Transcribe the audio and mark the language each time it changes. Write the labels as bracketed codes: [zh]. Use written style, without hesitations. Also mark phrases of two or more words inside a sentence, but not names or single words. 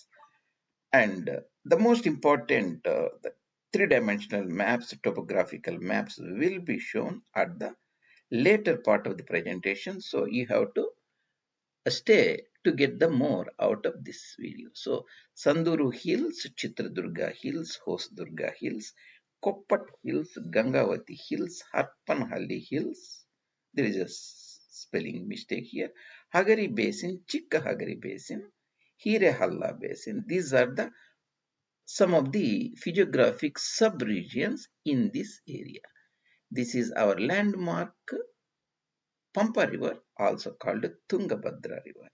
[en] And the most important, the three-dimensional maps, topographical maps will be shown at the later part of the presentation. So you have to stay to get the more out of this video. So Sanduru Hills, Chitradurga Hills, Hosdurga Hills, Koppat Hills, Gangavati Hills, Harpanhalli Hills. There is a spelling mistake here. Hagari Basin, Chikka Hagari Basin, Hirehalla Basin. These are the some of the physiographic sub-regions in this area. This is our landmark Pampa River, also called Tungabhadra River.